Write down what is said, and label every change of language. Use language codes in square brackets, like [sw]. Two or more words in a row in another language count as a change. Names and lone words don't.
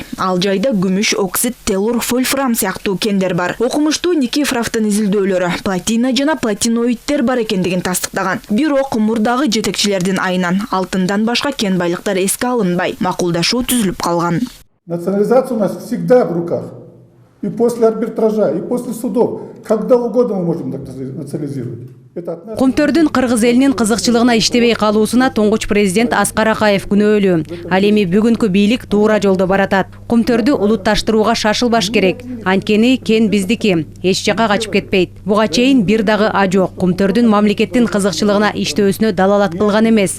[ky] Ал жайда күмүш, оксид, телур, вольфрам сыяктуу кендер бар. Окумуштуу Никифоровдун изилдөөлөрү платина жана платиноиддер бар экендигин тастыктаган. Бирок мурдагы жетекчилердин айынан алтындан башка кен байлыктар эске алынбай, макулдашуу түзүлүп калган. [ru] Национализация у нас всегда в руках. И после арбитража, и после судов. Когда угодно мы можем национализировать. [ky] Кумтөрдүн кыргыз элинин кызыкчылыгына иштебей калуусуна туңгуч президент Аскар Акаев күнөөлүү. Ал эми бүгүнкү бийлик туура жолдо баратат. Кумтөрдү улутташтырууга шашылбаш керек. Анткени кен биздики, эч жака качып кетпейт. Буга чейин бир дагы а жок. Кумтөрдүн мамлекеттин кызыкчылыгына иштөөсүнө далалат кылган эмес.